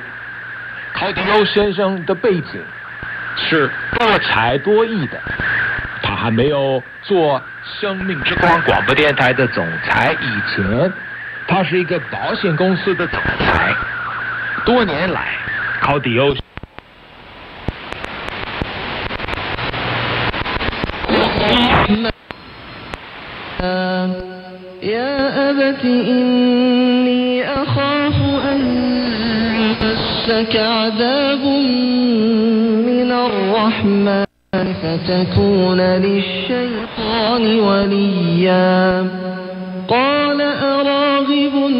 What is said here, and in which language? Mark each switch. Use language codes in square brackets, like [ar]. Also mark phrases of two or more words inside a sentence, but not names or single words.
[zh] 考迪欧先生的背景是多才多艺的，他还没有做生命之光广播电台的总裁以前，他是一个保险公司的总裁。多年来，考迪欧 [ar] يا أبت إني أخاف أن يمسك عذاب من الرحمن فتكون للشيطان وليا قال أراغب